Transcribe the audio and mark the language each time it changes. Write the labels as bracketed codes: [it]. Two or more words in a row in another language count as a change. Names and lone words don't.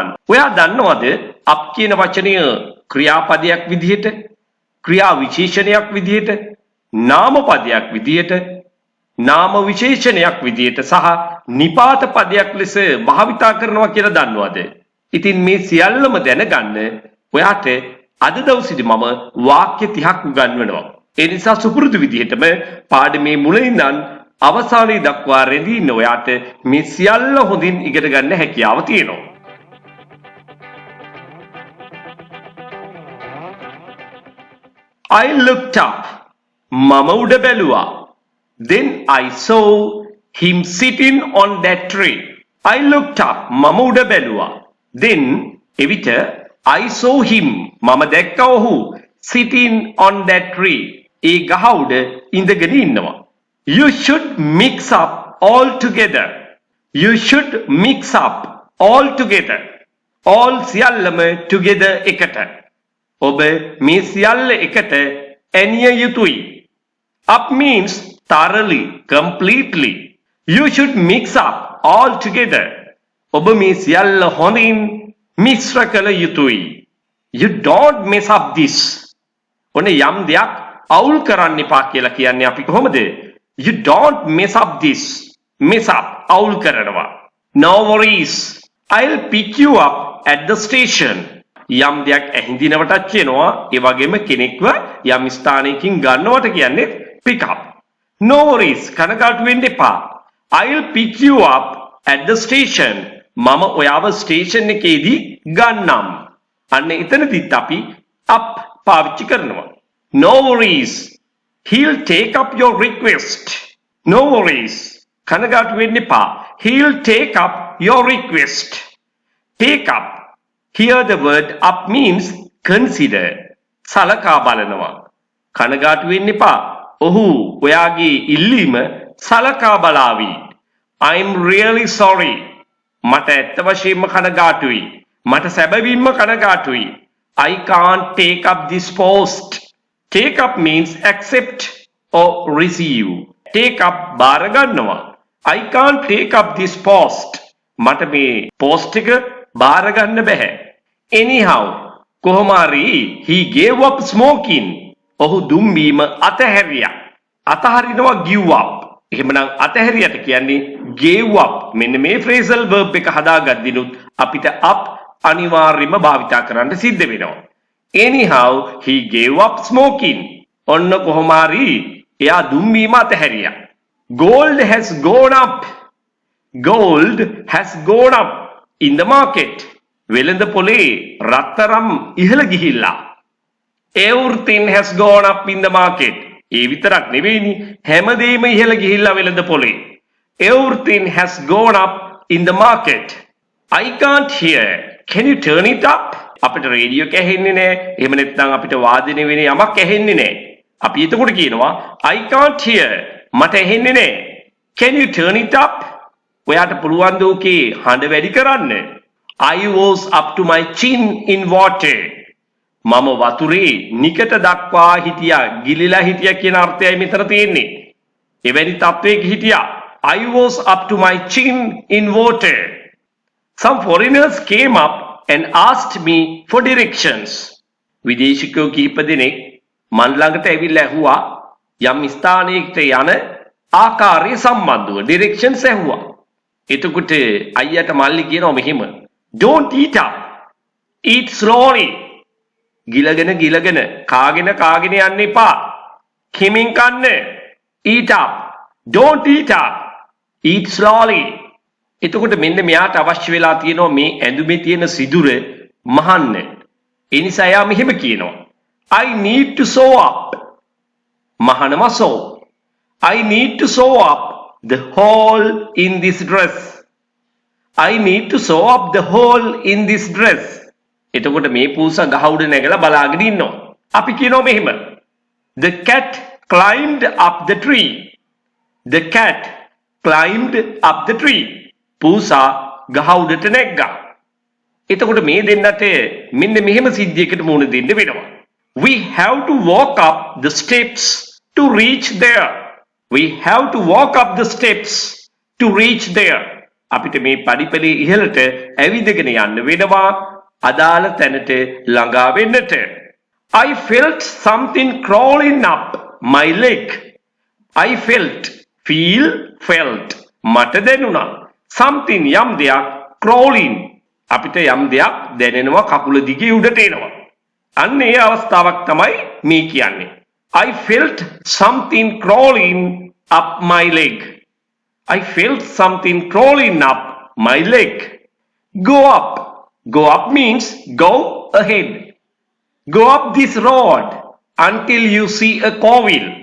[si] ඔයා දන්නවද up කියන වචනය ක්‍රියාපදයක් විදිහට, ක්‍රියා විශේෂණයක් විදිහට, නාම පදයක් විදිහට, නාම විශේෂණයක් විදිහට සහ නිපාත පදයක් ලෙස භාවිතා කරනවා කියලා දන්නවද? ඉතින් මේ සියල්ලම දැනගන්න ඔයාට අද දවසේදී මම වාක්‍ය 30ක් උගන්වනවා. ඒ නිසා සුපුරුදු විදිහටම පාඩමේ මුලින් ඉඳන් අවසානයේ දක්වා රැඳී ඉන්න ඔයාට මේ සියල්ල හොඳින් ඉගෙන ගන්න හැකියාව තියෙනවා. [en] I looked up. [si] මම උඩ බැලුවා. [en] Then I saw him sitting on that tree. I looked up. [si] මම උඩ බැලුවා. Then එවිට [en] I saw him. [si] මම දැක්කා ඔහු [en] sitting on that tree. [si] ඒ ගහ උඩ ඉඳගෙන ඉන්නවා. [en] You should mix up all together. You should mix up all together. [si] All සියල්ලම together එකට. ඔබ මේ සියල්ල එකට ඇනිය යුතුයි. [en] Up means thoroughly, completely. You should mix up all together. [si] ඔබ මේ සියල්ල හොඳින් මිශ්‍ර කළ යුතුයි. [en] You don't mess up this. [si] ඔන්න යම් දෙයක් අවුල් කරන්න එපා කියලා කියන්නේ අපි කොහොමද? [en] You don't mess up this. Mess up. [si] අවුල් කරනවා. [en] No worries. I'll pick you up at the station. [si] යම් දෙයක් ඇහිඳිනවටත් කියනවා. ඒ වගේම කෙනෙක්ව යම් ස්ථානයකින් ගන්නවට කියන්නේ [en] pick up. No worries. [si] කනගාටු වෙන්න එපා. [en] I'll pick you up at the station. [si] මම ඔයාව ස්ටේෂන් එකේදී ගන්නම්. අන්න එතනදිත් අපි up පාවිච්චි කරනවා. [en] No worries. He'll take up your request. No worries. කනගාටු වෙන්න එපා. He'll take up your request. Take up. Here the word up means consider. [si] සලකා බලනවා. කනගාටු වෙන්න එපා. ඔහු ඔයාගේ ඉල්ලීම සලකා බලාවි. [en] I'm really sorry. [si] මට ඇත්ත වශයෙන්ම කනගාටුයි. මට සැබවින්ම කනගාටුයි. [en] I can't take up this post. Take up means accept or receive. Take up [si] බාර ගන්නවා. [en] I can't take up this post. [si] මට මේ post එක බාර ගන්න බෑ. [en] Anyhow, [si] කොහොම හරි [en] he gave up smoking. [si] ඔහු දුම් බීම අතහැරියා. අතහරිනවා [en] give up. [si] එහෙමනම් අතහැරියට කියන්නේ [en] gave up. [si] මෙන්න මේ [en] phrasal verb [si] එක හදාගද්දිනුත් අපිට up අනිවාර්යයෙන්ම භාවිතා කරන්න සිද්ධ වෙනවා. [en] Anyhow, he gave up smoking. [si] ඔන්න කොහොම හරි එයා දුම් බීම අතහැරියා. [en] Gold has gone up. Gold has gone up in the market. [si] වෙළඳ පොලේ රත්තරම් ඉහළ ගිහිල්ලා. [en] Everything has gone up in the market. [si] ඒ විතරක් නෙවෙයිනි හැමදේම ඉහළ ගිහිල්ලා වෙළඳ පොලේ. [en] Everything has gone up in the market. I can't hear. Can you turn it up? [si] අපිට රේඩියෝ එක ඇහෙන්නේ නැහැ. එහෙම නැත්නම් අපිට වාදනය වෙන යමක් ඇහෙන්නේ නැහැ. අපි එතකොට කියනවා [en] I can't hear. [si] මට ඇහෙන්නේ නැහැ. [en] Can you turn it up? [si] ඔයාට පුළුවන් ද ඔකේ හඬ වැඩි කරන්න? [en] I was up to my chin in water. [si] මම වතුරේ නිකට දක්වා හිටියා. ගිලිලා හිටියා කියන අර්ථයයි මෙතන තියෙන්නේ. එවැනි තත්වයක හිටියා. [en] I was up to my chin in water. Some foreigners came up and asked me for directions. [si] විදේශිකයෝ කීප දෙනෙක් මන් ළඟට ඇවිල්ලා ඇහුවා යම් ස්ථානයකට යන ආකාරය සම්බන්ධව directions ඇහුවා. එතකොට අයියට මල්ලි කියනවා මෙහෙම [en] don't eat up. Eat slowly. [si] ගිලගෙන කාගෙන යන්න එපා. හිමින් කන්න. [en] Eat up. Don't eat up. Eat slowly. [si] එතකොට මෙන්න මෙයාට අවශ්‍ය වෙලා තියෙනවා මේ ඇඳුමේ තියෙන සිදුර මහන්න. ඒ නිසා එයා මෙහෙම කියනවා. [en] I need to sew up. [si] මහනම sew. [en] I need to sew up the hole in this dress. I need to sew up the hole in this dress. [si] එතකොට මේ පූසා ගහ උඩ නැගලා බලාගෙන ඉන්නවා. අපි කියනවා මෙහෙම. [en] The cat climbed up the tree. The cat climbed up the tree. [si] පූසා ගහ උඩට නැග්ගා. එතකොට මේ දෙන්නට මෙන්න මෙහෙම සිද්ධියකට මුහුණ දෙන්න වෙනවා. [en] We have to walk up the steps to reach there. We have to walk up the steps to reach there. [si] අපිට මේ පඩිපෙළේ ඉහළට ඇවිදගෙන යන්න වෙනවා අදාළ තැනට ළඟා වෙන්නට. [en] I felt something crawling up my leg. I felt [si] මට දැනුණා something යම් දෙයක් crawling අපිට යම් දෙයක් දැනෙනවා කකුල දිගේ උඩට එනවා. අන්න ඒ අවස්ථාවක් තමයි මේ කියන්නේ. [en] I felt something crawling up my leg. I felt something crawling up my leg. Go up. Go up means go ahead. Go up this road until you see a cowil.